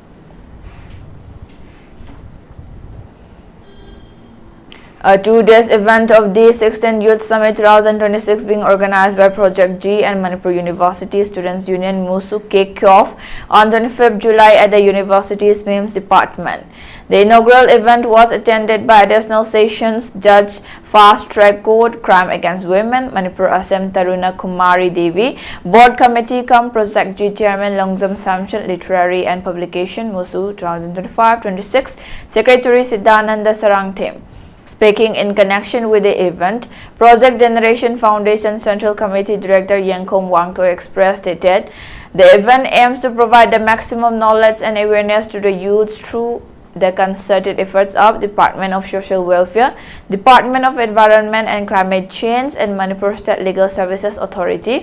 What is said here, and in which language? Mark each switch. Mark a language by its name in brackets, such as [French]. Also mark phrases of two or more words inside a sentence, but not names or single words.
[English] A two-day event of D16 Youth Summit 2026 being organized by Project G and Manipur University Students Union MUSU kicked off on 25th July at the university's MEMS department. The inaugural event was attended by Additional Sessions Judge Fast Track Court Crime Against Women Manipur Assam Taruna Kumari Devi, Board Committee cum Project G Chairman Longzam Samson, Literary and Publication MUSU 2025-26 Secretary Siddhananda Sarangthem. Speaking in connection with the event, Project Generation Foundation Central Committee Director Yangkom Wangto expressed that the event aims to provide the maximum knowledge and awareness to the youths through the concerted efforts of Department of Social Welfare, Department of Environment and Climate Change, and Manipur State Legal Services Authority.